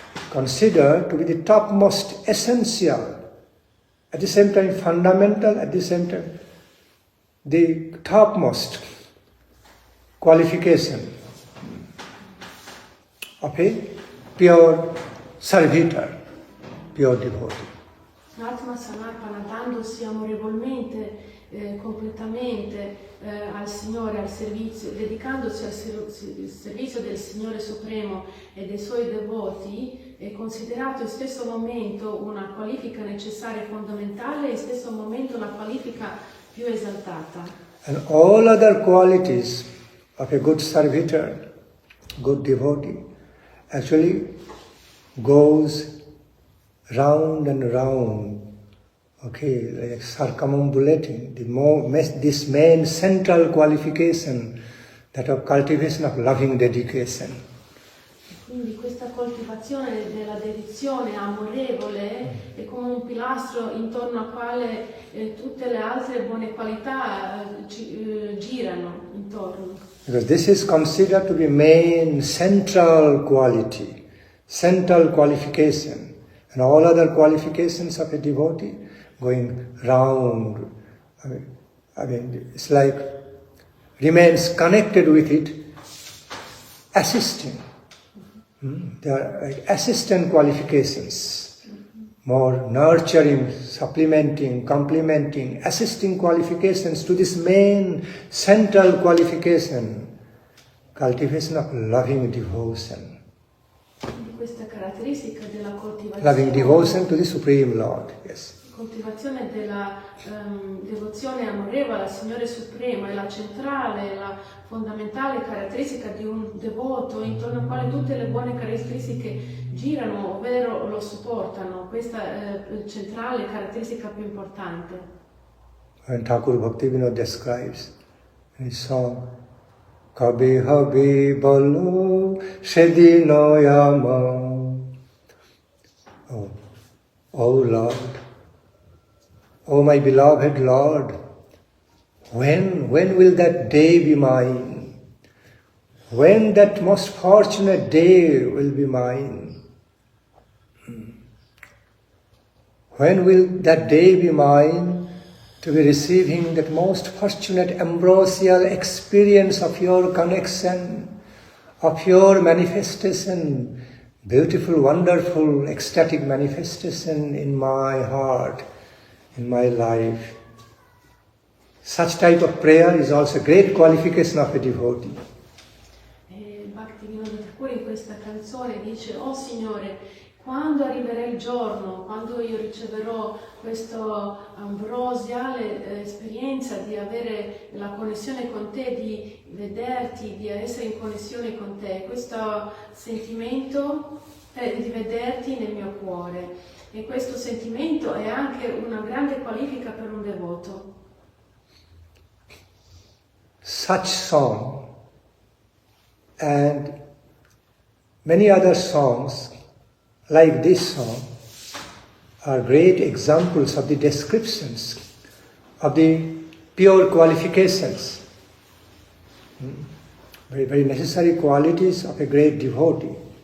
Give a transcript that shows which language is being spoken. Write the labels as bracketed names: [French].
[English] Considered to be the topmost essential, at the same time fundamental, at the same time the topmost qualification of a pure servitor, pure devotee. [Italian] Atma Samarpana, dandosi amorevolmente, completamente al Signore, al servizio, dedicandosi al servizio del Signore Supremo e dei Suoi devoti, è considerato in stesso momento una qualifica necessaria e fondamentale e in stesso momento una qualifica più esaltata. [English] And all other qualities of a good servitor, good devotee, actually goes round and round, okay, like circumambulating this main central qualification, that of cultivation of loving dedication. [Italian] Quindi questa coltivazione della dedizione amorevole è come un pilastro intorno al quale tutte le altre buone qualità girano intorno. [English] Because this is considered to be main central quality, central qualification, and all other qualifications of a devotee going round. I mean, it's like remains connected with it, assisting. They are like assistant qualifications, more nurturing, supplementing, complementing, assisting qualifications to this main central qualification, cultivation of loving devotion. [Italian] Questa caratteristica della coltivazione. [English] Loving devotion to the Supreme Lord, yes. [Italian] Coltivazione della devozione amorevole al Signore Supremo è la centrale, la fondamentale caratteristica di un devoto intorno al quale tutte le buone caratteristiche girano, ovvero lo supportano. Questa è la centrale caratteristica più importante. [English] And Thakur Bhaktivinoda describes in his song, Kabe habe balo shedino yama. Oh Lord, oh my beloved Lord, when will that day be mine? When that most fortunate day will be mine? When will that day be mine to be receiving that most fortunate ambrosial experience of your connection, of your manifestation, beautiful, wonderful, ecstatic manifestation in my heart, in my life. Such type of prayer is also a great qualification of a devotee. [Italian] Bhakti Nandan Swami in questa canzone dice: Oh Signore, quando arriverà il giorno, quando io riceverò questa ambrosiale esperienza di avere la connessione con te, di vederti, di essere in connessione con te, questo sentimento di vederti nel mio cuore. E questo sentimento è anche una grande qualifica per un devoto. [English] Such song and many other songs like this song are great examples of the descriptions of the pure qualifications, very, very necessary qualities of a great devotee.